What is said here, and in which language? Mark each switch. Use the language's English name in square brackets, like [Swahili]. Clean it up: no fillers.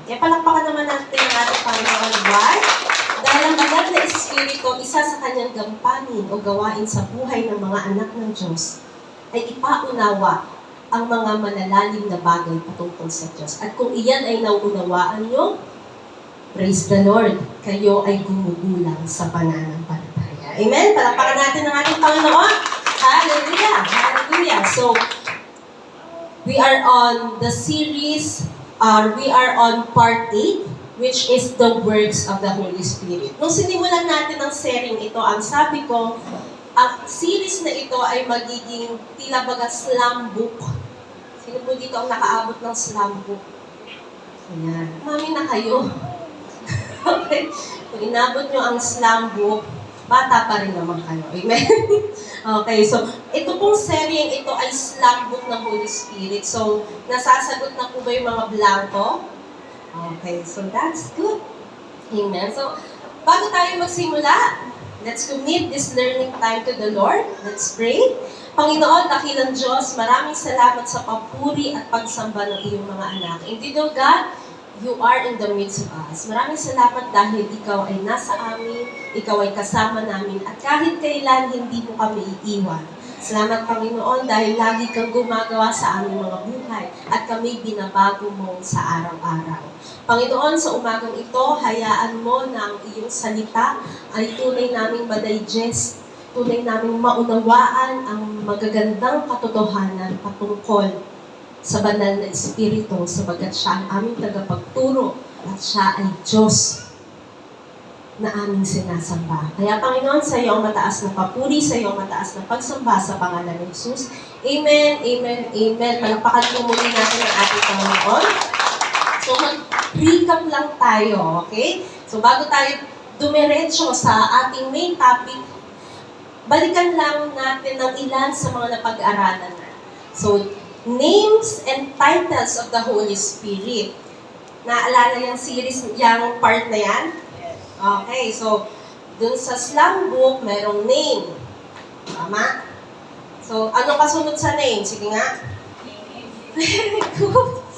[Filipino] Kaya palakpakan naman natin ang ating Panginoon. [English] Why? [Filipino] Dahil ang banal na Espiritu, isa sa kanyang gampanin o gawain sa buhay ng mga anak ng Diyos, ay ipaunawa ang mga malalalim na bagay patungkol sa Diyos. At kung iyan ay nauunawaan nyo, [English] praise the Lord, [Filipino] kayo ay gumugulang sa pananampalataya. Amen? Palakpakan natin ang ating Panginoon. Hallelujah! Hallelujah! [English] So, we are on the series, we are on part 8, which is the works of the Holy Spirit. [Filipino] Nung sinimulan natin ang sharing ito, ang sabi ko, ang series na ito ay magiging tila baga slam book. Sino po dito ang nakaabot ng slam book? Ayan. Mami na kayo. Okay? Kung inabot nyo ang slam book, bata pa rin naman kayo. Amen? Okay, so ito pong sharing ito ay slam book ng Holy Spirit. So, nasasagot na po ba yung mga blanco? Okay, [English] so that's good. [Filipino] Amen. [English] So, [Filipino] bago tayo magsimula, [English] let's commit this learning time to the Lord. Let's pray. [Filipino] Panginoon, dakilang Diyos, maraming salamat sa papuri at pagsamba ng iyong mga anak. [English] Indeed, O God, you are in the midst of us. [Filipino] Maraming salamat dahil ikaw ay nasa amin, ikaw ay kasama namin, at kahit kailan hindi mo kami iiwan. Salamat, Panginoon, dahil lagi kang gumagawa sa aming mga buhay at kami binabago mo sa araw-araw. Panginoon, sa umagang ito, hayaan mo na ang iyong salita ay tunay naming madigest, tunay naming maunawaan ang magagandang katotohanan patungkol sa banal na Espiritu, sabagat siya ang aming tagapagturo at siya ay Diyos na aming sinasamba. Kaya Panginoon, sa iyo ang mataas na papuri, sa iyo ang mataas na pagsamba sa pangalan ni Jesus. Amen, amen, amen. Palakpakan po muli natin ang ating Panginoon. So mag-recap lang tayo, okay? So bago tayo dumiretso sa ating main topic, balikan lang natin ng ilan sa mga napag-aralan na. [English] So, names and titles of the Holy Spirit. [Filipino] Naalala yung series, yung part na yan? Okay, so, dun sa slam book, merong name. Tama? So, ano kasunod sa name? Sige nga. Very good.